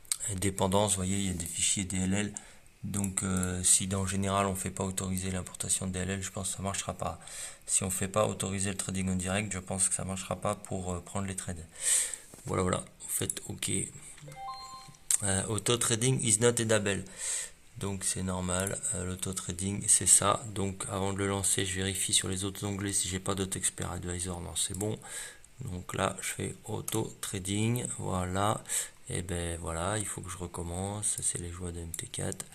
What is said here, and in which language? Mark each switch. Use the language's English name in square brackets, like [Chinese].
[French] Et dépendance, vous voyez il y a des fichiers DLL, donc si en général on ne fait pas autoriser l'importation de DLL, je pense que ça ne marchera pas. Si on ne fait pas autoriser le trading en direct, je pense que ça ne marchera pas pour prendre les trades. Voilà, vous faites OK. [English] Auto trading is not enabled. [French] Donc c'est normal, l'auto trading c'est ça. Donc avant de le lancer, je vérifie sur les autres onglets si j'ai pas d'autres expert advisor. Non, c'est bon. Donc là je fais auto trading, voilà. Et ben voilà, il faut que je recommence. Ça c'est les joies de MT4.